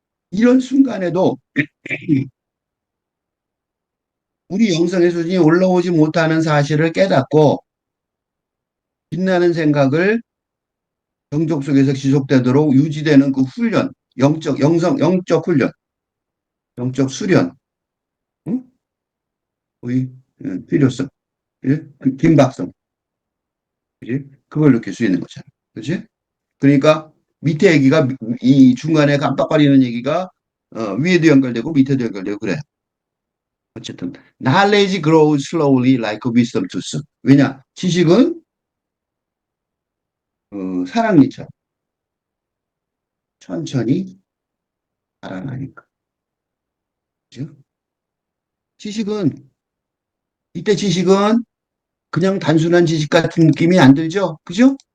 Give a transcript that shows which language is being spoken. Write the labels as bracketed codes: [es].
[ko] 이런 순간에도 우리 영성의 수준이 올라오지 못하는 사실을 깨닫고 빛나는 생각을 정적 속에서 지속되도록 유지되는 그 훈련, 영적 훈련, 영적 수련, 응? 의 필요성, 그 긴박성, 그지? 그걸 느낄 수 있는 거잖아. 그지? 그러니까 밑에 얘기가 이 중간에 깜빡거리는 얘기가 위에도 연결되고 밑에도 연결되고 그래. [en] 어쨌든 knowledge grows slowly like a wisdom tooth. [ko] 왜냐? 지식은 사랑니처럼 천천히 자라나니까. 그죠? 지식은 이때 지식은 그냥 단순한 지식 같은 느낌이 안 들죠? 그죠?